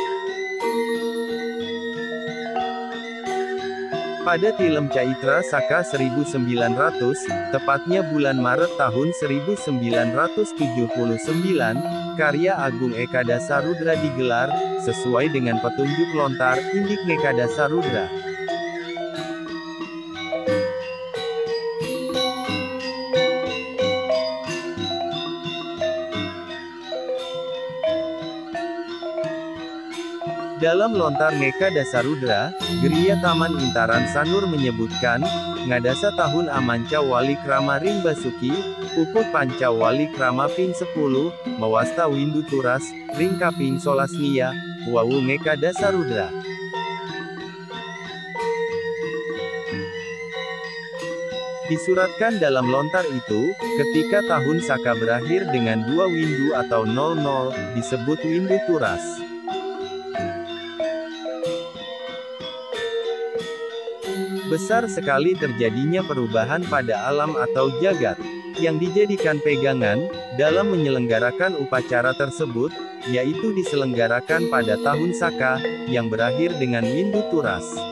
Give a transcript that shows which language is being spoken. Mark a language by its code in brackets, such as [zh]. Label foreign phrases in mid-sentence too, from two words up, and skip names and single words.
[id] Pada Tilem Caitra Saka 1900, tepatnya bulan Maret tahun 1979, karya Agung Ekadasa Rudra digelar, sesuai dengan petunjuk lontar, Indik Ekadasa Rudra. Dalam lontar Ngeka Dasarudra, Geriya Taman Intaran Sanur menyebutkan, [ban] Ngadasa tahun Amanca Wali Krama Ring Basuki, Puput Panca Wali Krama Ping 10, Mewasta Windu Turas, Ring Kaping Solasnia, Wawu Ngeka Dasarudra. [id] Disuratkan dalam lontar itu, ketika tahun Saka berakhir dengan 2 windu atau 00, disebut Windu Turas. Besar sekali terjadinya perubahan pada alam atau jagat, yang dijadikan pegangan, dalam menyelenggarakan upacara tersebut, yaitu diselenggarakan pada tahun Saka, yang berakhir dengan Windu Turas.